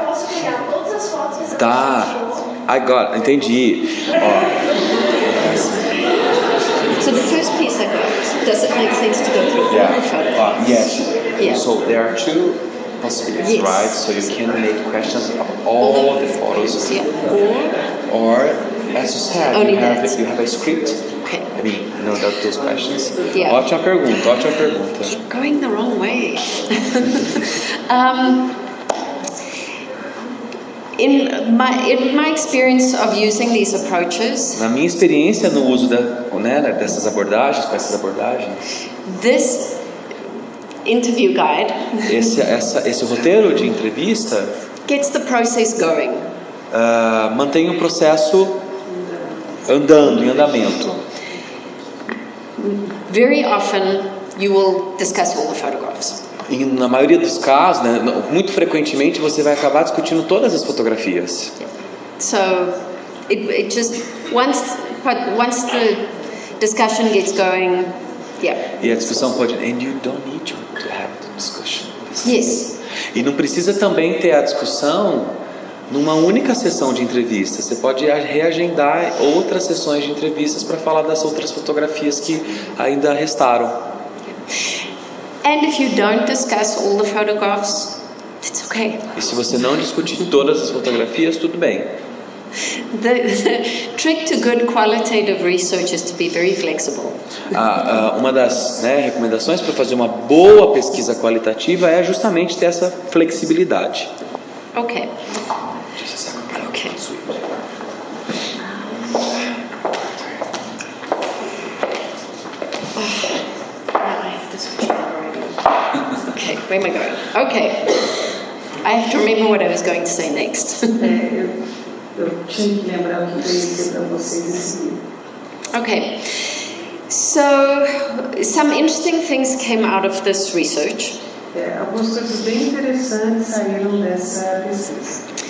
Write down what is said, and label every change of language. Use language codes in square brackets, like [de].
[pt] Eu posso pegar todas as fotos que você achou. Agora, entendi. [en] So the first piece I got, does it make sense to go through all the photos? Yes. Yeah. So there are two possibilities, Yes. right? So you can make questions of all the photos, Yeah. or as you said, Only you have that. a script. Okay. I mean, those questions. Yeah. [pt] Ótima pergunta. [en] You're going the wrong way. In my experience of using these approaches, [pt] Na minha experiência no uso dessas abordagens, com essas abordagens, [en] this interview guide [pt] esse roteiro de entrevista [en] gets the process going. [pt] mantém o processo andando, em andamento. [en] Very often you will discuss all the photographs. [pt] E na maioria dos casos, né, muito frequentemente, você vai acabar discutindo todas as fotografias. [en] So it just once the discussion gets going, yeah. [pt] E a discussão pode... [en] And you don't need to have the discussion. Yes. [pt] E não precisa também ter a discussão numa única sessão de entrevista. Você pode reagendar outras sessões de entrevistas para falar das outras fotografias que ainda restaram. [en] And if you don't discuss all the photographs, it's okay. [pt] E se você não discutir todas as fotografias, tudo bem. [en] The trick to good qualitative research is to be very flexible. [pt] Uma das recomendações para fazer uma boa pesquisa qualitativa é justamente ter essa flexibilidade. [en] Okay. Okay. Okay, where am I going? Okay. I have to remember what I was going to say next. [pt] Eu tinha que lembrar o que eu ia dizer para vocês em seguida. [en] Okay. So, some interesting things came out of this research. [pt] Algumas coisas bem interessantes saíram dessa pesquisa.